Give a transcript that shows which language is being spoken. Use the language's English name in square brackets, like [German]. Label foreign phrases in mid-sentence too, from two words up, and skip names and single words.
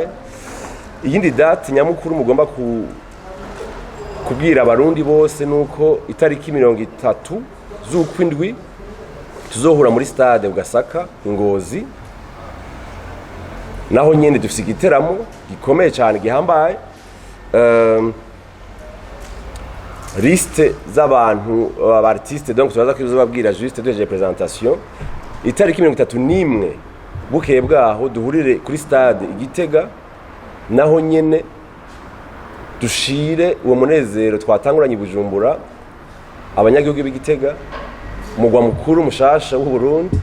[Rundi] Iyindi date nyamukuru mugomba kubwira abarundi bose nuko itariki 30 z'ukwindwi tuzohura muri stade Ugasaka Ngozi, naho nyene dufite igiteramo gikomeye cyane gihambaye. Liste z'abantu abartiste donc turaza kuzobabwira [French] juste de présentation. [Rundi] Itariki 31 bukeye bwaho duhurire kuri stade Igitega, naho nyene dushire uwo munezero twatanguranye Bujumbura abanyagihugu b'Igitega umugwa mukuru mushasha w'u Burundi.